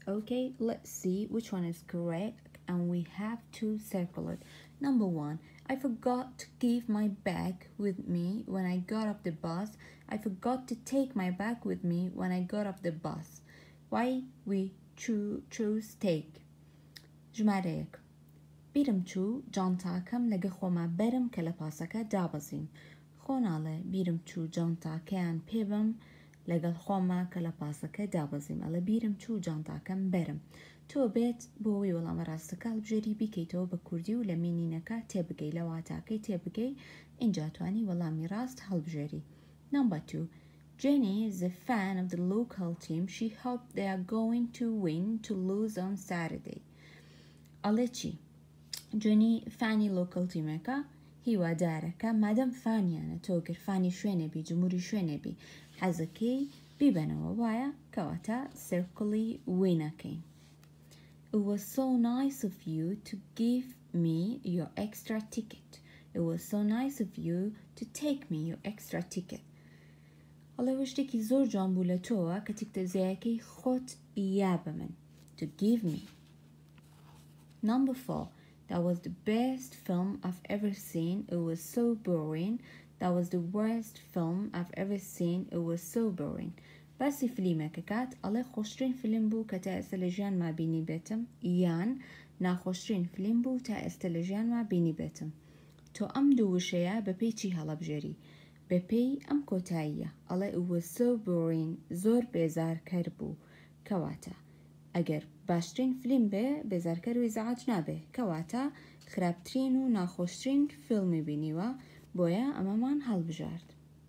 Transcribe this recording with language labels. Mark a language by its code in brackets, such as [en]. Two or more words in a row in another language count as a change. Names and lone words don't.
[en] Okay, let's see which one is correct and we have to circle it. Number 1, I forgot to give my bag with me when I got off the bus. I forgot to take my bag with me when I got off the bus. Why we choose take. [ckb] جمله 1 بیرم چوو جانتاکەم لەگە خۆما بەرم کە لە پاسەکە دابەزیم. خۆناڵێ بیرم چوو جانتاکەیان پێبم لەگەڵ خۆما کە لە پاسەکە دابەزیم. ئەڵێ بیرم چوو جانتاکەم بەرم. تۆ بێت بۆەوەی وەڵامە ڕاستەکە هەڵبژێری بیکەیتەوە بە کوردی و لە مینینەکە تێبگەی لە واتاکەی تێبگەی ئینجا توانی وەڵامی ڕاست هەڵبژێری. [en] Number 2. Jenny is a fan of the local team. She hoped they are going to win to lose on Saturday. [ckb] ئەڵێ چی؟ جۆنی فانی لۆکەڵ تیمەکە هیوادارەکە مادەم فانیانە تۆ گەر فانی شوێنێبی جمهوری شوێنێبی حەزەکەی بیبەنەوە وایە کەواتە سێرکڵی وینەکەین. [en] It was so nice of you to give me your extra ticket. It was so nice of you to take me your extra ticket. [ckb] ئەڵێ شتێکی زۆر جوان بوو لە تۆوە کە تیکتەزیەکەی خۆت یا بە من. [en] To give me. Number 4. That was the best film I've ever seen. It was so boring. That was the worst film I've ever seen. It was so boring. [ckb] باسی فیلمێکە کات ئەڵێ خۆشترین فیلم بوو کە تا ئێستا لە ژیانما بینی بێتم یان ناخۆشترین فیلم بوو تا ئێستا لە ژیانما بینی بێتم. تۆ ئەم دوو وشەیە بەپێی چی هەڵەبژێری؟ بەپێی ئەم کۆتاییە ئەڵێ [en] it was so boring [ckb] زۆر بێزارکەر بوو کەواتە ئەگەر باشترین فیلم بێ بێزارکەر و ئیزعاج نابێ کەواتە خراپترین و ناخۆشترین فیلمی بینیوە بۆیە ئەمەمان هەڵبژارد.